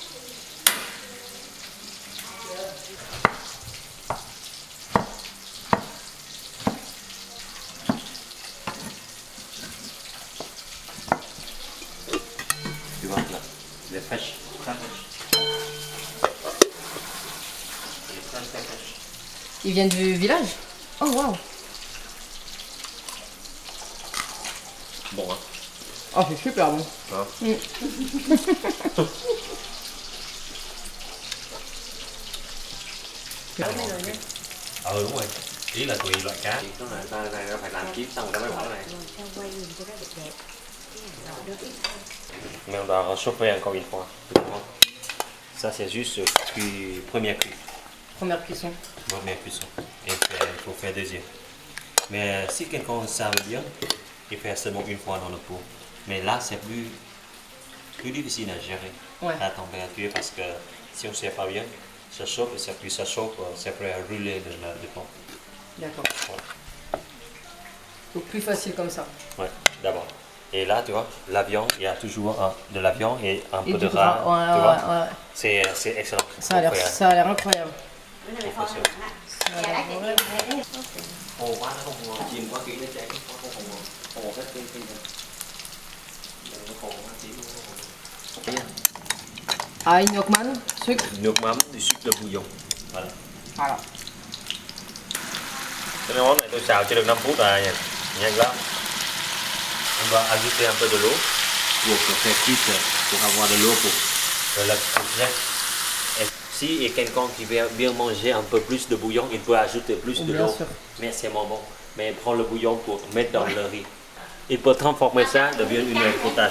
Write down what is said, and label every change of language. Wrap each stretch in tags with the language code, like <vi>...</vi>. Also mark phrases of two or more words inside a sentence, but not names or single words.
<fr>Tu vois là, les fraîches, très fraîches. Les fraîches, très fraîches. Ils viennent du village? Oh waouh. Bon, hein. Oh, c'est super bon. Hein.</fr> <vi>Ừ đúng rồi. Ý là tùy loại cá. Cái này nó phải làm chín xong rồi nó mới bỏ này.</vi> <fr>Mais on doit réchauffer encore une fois. Ça c'est juste première cuisson. Première cuisson. Première cuisson. Et il faut faire deuxième. Mais si quelqu'un savent bien, il fait seulement une fois dans le pot. Mais là c'est plus difficile à gérer la température parce que si on ne sait pas bien, ça chauffe et plus ça chauffe, c'est prêt à rouler le pain. D'accord. Ouais. Donc plus facile comme ça. Ouais, d'abord. Et là, tu vois, la viande, il y a toujours de la viande et un Et peu du de gras. gras. Ouais, tu vois, ouais. c'est excellent. Ça a l'air incroyable.</fr> <vi>Khô quá nó không ngon, chiên quá kỹ nó cháy, không ngon. Khô hết cái nó khô quá chín.</vi> <fr>Ail, Nockman, sucre.</fr> <vi>Nước mắm,</vi> <fr>du sucre de bouillon. Voilà. Voilà.</fr> <vi>Cái món này tôi xào chưa được 5 phút rồi nha. Nhanh lắm.</vi> <fr>On va ajouter un peu de l'eau pour faire cuite, pour avoir de l'eau pour la courgette. Et si quelqu'un qui veut bien manger un peu plus de bouillon, il peut ajouter plus de Bien l'eau. sûr. Mais c'est bon. Mais prends le bouillon pour mettre dans le riz. Il peut transformer ça devient une potage.</fr>